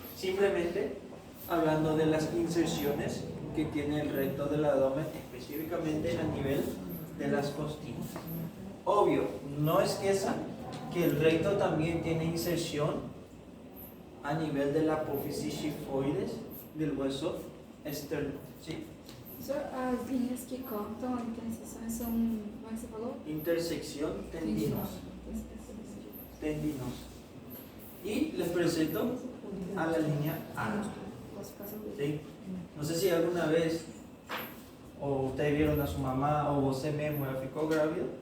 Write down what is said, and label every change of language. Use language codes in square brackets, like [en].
[es] Simplemente hablando de las inserciones que tiene el recto del abdomen, específicamente a nivel de las costillas. Obvio, no es que el recto también tiene inserción a nivel de la apófisis xifoides del hueso externo. ¿Sí? [pt] As linhas que cortam a interseção são, como é que você falou? [es] Intersección tendinosa. Tendinosa. Y les presento a la línea alba. ¿Sí? No sé si alguna vez o ustedes vieron a su mamá o usted mismo ya ficó grávido.